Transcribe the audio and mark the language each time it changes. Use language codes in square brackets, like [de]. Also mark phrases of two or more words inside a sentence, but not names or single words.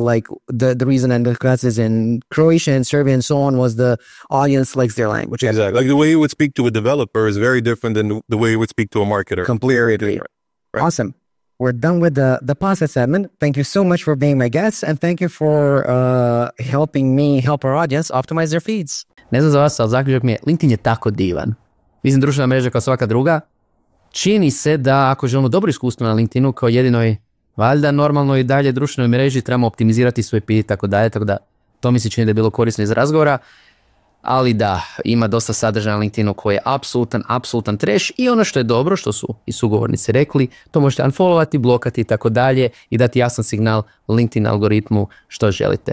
[en] Like the reason and the classes in Croatian, Serbian, and so on was the audience likes their language. Exactly. Like the way you would speak to a developer is very different than the way you would speak to a marketer. Completely agree. Right. Awesome. We're done with the process, Edmund. Thank you so much for being my guest and thank you for helping me help our audience optimize their feeds. [hr] Ne znam za vas, ali zaključak mi je, LinkedIn je tako divan. Mislim, društvena mreža kao svaka druga. Čini se da ako želimo dobro iskustvo na LinkedInu kao jedinoj, valjda normalno i dalje društvenoj mreži trebamo optimizirati svoj feed i tako da to mi se čini da je bilo korisno iz razgovora, ali da, ima dosta sadržaja na LinkedInu koji je apsolutan trash i ono što je dobro, što su i sugovornici rekli, to možete unfollowati, blokati i tako dalje i dati jasan signal LinkedIn algoritmu što želite.